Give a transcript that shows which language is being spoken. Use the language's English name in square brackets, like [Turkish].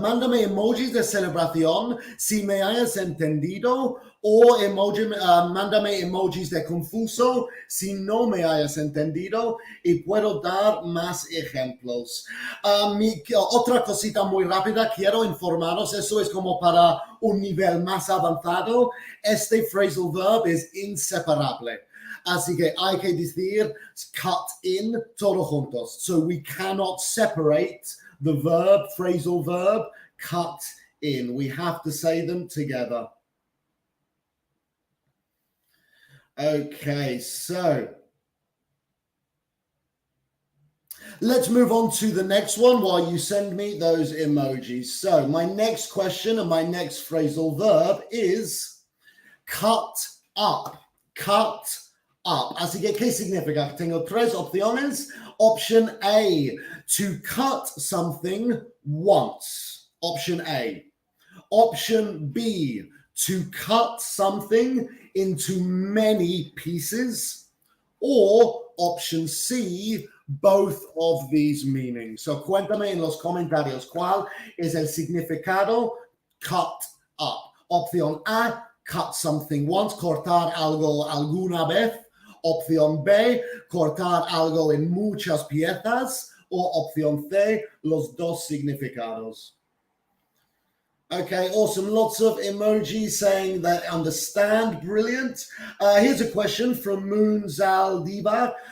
[Spanish] Mándame emojis de celebración si me hayas entendido o mándame emojis de confuso si no me hayas entendido y puedo dar más ejemplos. Otra cosita muy rápida, quiero informaros, eso es como para un nivel más avanzado. Este phrasal verb es inseparable. Así que hay que decir cut in todos juntos. [English] So we cannot separate the verb, phrasal verb, cut in. We have to say them together. Okay, so let's move on to the next one while you send me those emojis. So my next question and my next phrasal verb is cut up. [Spanish] Cut up. Así que, ¿qué significa? Tengo 3 opciones. [English] Option A, to cut something once. Option A. Option B, to cut something into many pieces. Or option C, both of these meanings. [Spanish] So cuéntame en los comentarios cuál es el significado cut up. Opción A, [English] cut something once, [Spanish] cortar algo alguna vez. Opción B, cortar algo en muchas piezas. O opción C, los dos significados. [English] Okay, awesome. Lots of emojis saying that understand. Brilliant. Here's a question from Moonzal Diva.